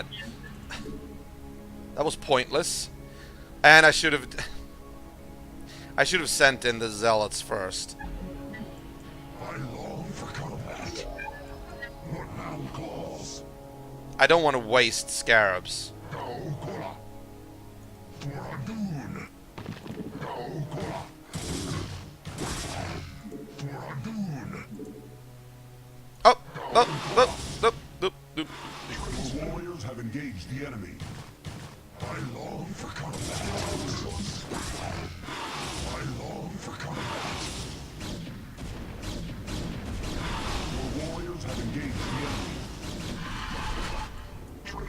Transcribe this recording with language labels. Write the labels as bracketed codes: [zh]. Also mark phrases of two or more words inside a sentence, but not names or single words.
[en] That was pointless. And I should have sent in the Zealots first. I long for combat. What now calls? I don't want to waste scarabs. Gaokola. Toradun. Gaokola. Toradun. Oh, oh. The warriors have engaged the enemy. I long for combat. I long for combat. The warriors have engaged the enemy.